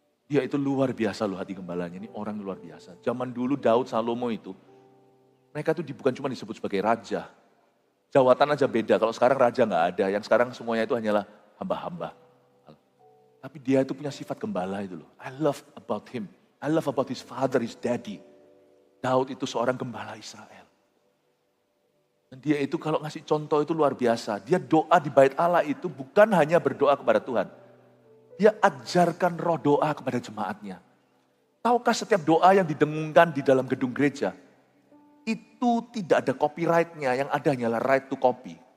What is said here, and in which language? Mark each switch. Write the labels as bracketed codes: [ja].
[id] Dia itu luar biasa loh hati gembalanya, ini orang luar biasa. Zaman dulu Daud, Salomo itu, mereka itu bukan cuma disebut sebagai raja. Jawatan aja beda, kalau sekarang raja nggak ada, yang sekarang semuanya itu hanyalah hamba-hamba. Tapi dia itu punya sifat gembala itu loh. [en] I love about him. I love about his father, his daddy. [id] Daud itu seorang gembala Israel. Dan dia itu kalau ngasih contoh itu luar biasa. Dia doa di bait Allah itu bukan hanya berdoa kepada Tuhan. Dia ajarkan roh doa kepada jemaatnya. Tahukah setiap doa yang didengungkan di dalam gedung gereja, itu tidak ada copyright-nya, yang ada hanyalah [en] right to copy.